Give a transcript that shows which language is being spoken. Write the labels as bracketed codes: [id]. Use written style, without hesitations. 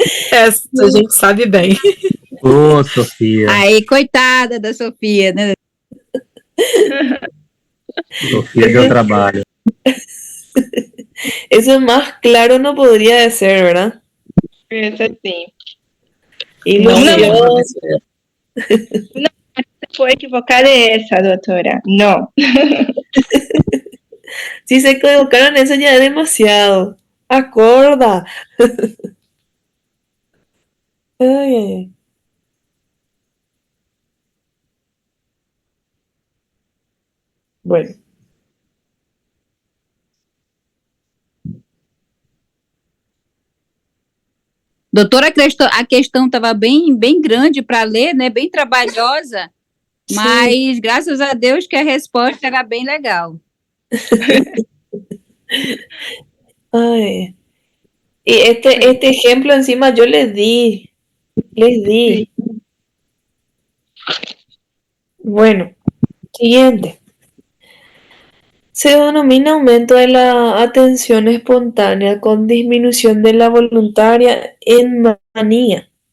[pt] Essa a gente sabe bem. Ô, Sofia. aí, coitada da Sofia, né? Sofia deu trabalho. [es] Eso más claro no podría ser, ¿verdad? [pt] Isso sim. [es] Ilusión. [pt] Não, foi equivocada essa, doutora. Não. [es] Si se equivocaron, eso ya es demasiado. [pt] Acorda. Ay, ay, ay. [es] Bueno. [pt] Doutora, a questão estava bem grande para ler, né? Bem trabalhosa, mas graças a Deus que a resposta era bem legal. Ay. [es] Y este ejemplo encima yo les di. Bueno, siguiente. Se denomina aumento de la atención espontánea con disminución de la voluntaria en manía.